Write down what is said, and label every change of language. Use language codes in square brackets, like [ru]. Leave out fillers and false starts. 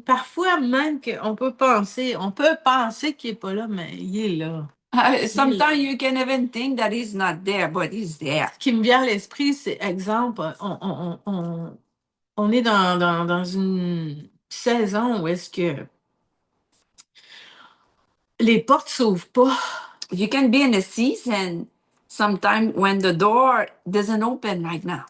[fr] Parfois même qu'on peut penser qu'il n'est pas là, mais il est là. [en] Sometimes you can even think that he's not there, but he's there. [fr] Ce qui me vient à l'esprit, c'est exemple, on est dans une saison où est-ce que les portes s'ouvrent pas. [en] You can be in a season sometime when the door doesn't open right now.